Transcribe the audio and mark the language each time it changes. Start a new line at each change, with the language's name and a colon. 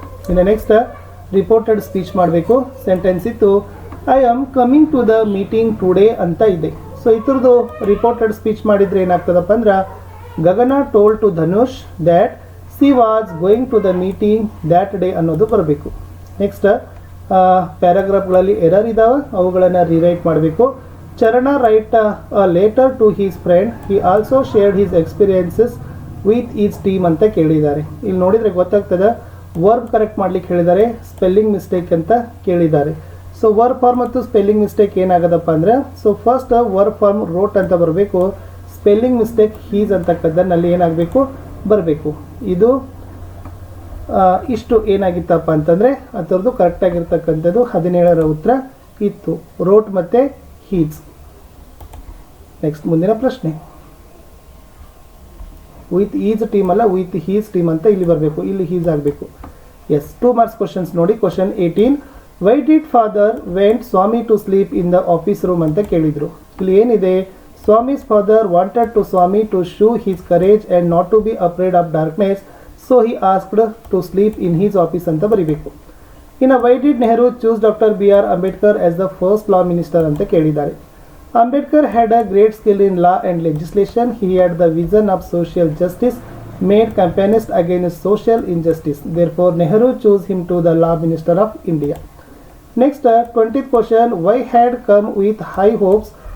Kannada: ಇನ್ನು next reported speech ಮಾಡಬೇಕು. Sentence ಇತ್ತು,
English: I am coming to the meeting today
Kannada: ಅಂತ ಇದೆ. ಸೊ ಇದ್ರದ್ದು ರಿಪೋರ್ಟೆಡ್ ಸ್ಪೀಚ್ ಮಾಡಿದರೆ ಏನಾಗ್ತದಪ್ಪ ಅಂದ್ರೆ
English: Gagana told to Dhanush that she was going to the meeting that day
Kannada: ಅನ್ನೋದು ಬರಬೇಕು. ನೆಕ್ಸ್ಟ್ ಪ್ಯಾರಾಗ್ರಾಫ್ಗಳಲ್ಲಿ ಎರರ್ ಇದ್ದಾವೆ, ಅವುಗಳನ್ನು ರಿರೈಟ್ ಮಾಡಬೇಕು.
English: Charana write a letter to his friend. He also shared his experiences with each team
Kannada: ಅಂತ ಕೇಳಿದ್ದಾರೆ. ಇಲ್ಲಿ ನೋಡಿದರೆ ಗೊತ್ತಾಗ್ತದೆ, ವರ್ಬ್ ಕರೆಕ್ಟ್ ಮಾಡ್ಲಿಕ್ಕೆ ಹೇಳಿದ್ದಾರೆ, ಸ್ಪೆಲ್ಲಿಂಗ್ ಮಿಸ್ಟೇಕ್ ಅಂತ ಕೇಳಿದ್ದಾರೆ. ಸೊ ವರ್ಬ್ ಫಾರ್ಮ್ ಮತ್ತು ಸ್ಪೆಲ್ಲಿಂಗ್ ಮಿಸ್ಟೇಕ್ ಏನಾಗದಪ್ಪ ಅಂದರೆ, so first verb form wrote ಅಂತ ಬರಬೇಕು, ಸ್ಪೆಲ್ಲಿಂಗ್ ಮಿಸ್ಟೇಕ್ ಹೀಸ್ ಅಂತಕ್ಕದ್ದನ್ನಲ್ಲಿ ಏನಾಗಬೇಕು ಬರಬೇಕು. ಇದು ಇಷ್ಟು ಏನಾಗಿತ್ತಪ್ಪ ಅಂತಂದರೆ ಅದರದ್ದು ಕರೆಕ್ಟಾಗಿರ್ತಕ್ಕಂಥದ್ದು 17ರ ಉತ್ತರ ಇತ್ತು, ರೋಟ್ ಮತ್ತು ಹೀಸ್. ನೆಕ್ಸ್ಟ್ ಮುಂದಿನ ಪ್ರಶ್ನೆ,
English: with is team
Kannada: ಅಲ್ಲ,
English: with his team
Kannada: ಅಂತ ಇಲ್ಲಿ ಬರಬೇಕು, ಇಲ್ಲಿ ಹೀಸ್ ಆಗಬೇಕು. ಎಸ್, 2 ಮಾರ್ಕ್ಸ್ ಕ್ವಶನ್ಸ್ ನೋಡಿ.
English: question 18, why did father went Swami to sleep in the office room
Kannada: ಅಂತ ಕೇಳಿದರು. ಇಲ್ಲಿ ಏನಿದೆ,
English: Swami's father wanted to Swami to show his courage and not to be afraid of darkness, so he asked to sleep in his office
Kannada: ಅಂತ ಬರೀಬೇಕು.
English: ಇನ್ನು why did Nehru choose doctor BR Ambedkar as the first law minister
Kannada: ಅಂತ ಕೇಳಿದ್ದಾರೆ.
English: Ambedkar had a great skill in law and legislation. He had the vision of social justice, made campaigns against social injustice. Therefore, Nehru chose him to the law minister of India. Next, 20th question, why had come with high hopes?